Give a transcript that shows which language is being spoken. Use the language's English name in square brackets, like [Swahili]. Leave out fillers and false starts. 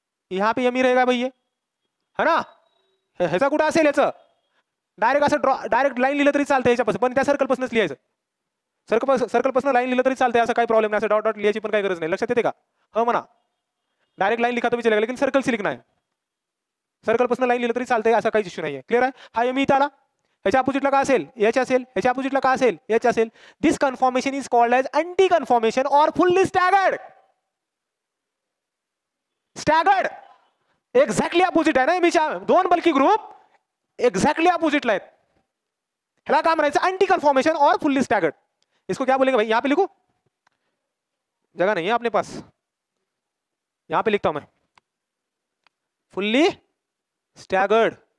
[Hindi] यहाँ पे यमी रहेगा भाई है ना. [Marathi] ह्याचा कुठं असेल? याचं डायरेक्ट असं डायरेक्ट लाईन लिहिलं तरी चालतं ह्याच्यापासून, पण त्या सर्कलपासूनच लिहायचं. सर्कलपासून लाईन लिहिलं तरी चालतंय, असं काही प्रॉब्लेम नाही. असं डॉट डॉट लिहायची पण काही गरज नाही. लक्षात येते का? हो म्हणा. [Hindi] डायरेक्ट लाईन लिखा तो भी चलेगा, लेकिन सर्कल से लिखना है. [Marathi] सर्कलपासून लाईन लिहिलं तरी चालतंय, असा काही इश्यू नाहीये. क्लिअर आहे? हा एम इथं आला. ह्याच्या अपोजिटला काय असेल? एच असेल. ह्याच्या अपोजिटला काय असेल? एच असेल. [English] This conformation is called as anti conformation or fully staggered. [Marathi] Staggered exactly opposite आहे ना एमीच्या. दोन बल्की ग्रुप एक्झॅक्टली अपोजिटला आहेत. ह्याला काय म्हणायचं? [Hindi] अँटी कन्फॉर्मेशन और फुल्ली स्टैगर्ड. इसको क्या बोलेंगे भाई? यहां पे लिखो, जगह नहीं है अपने पास. यहां पे लिखता हूं मैं फुल्ली स्टैगर्ड.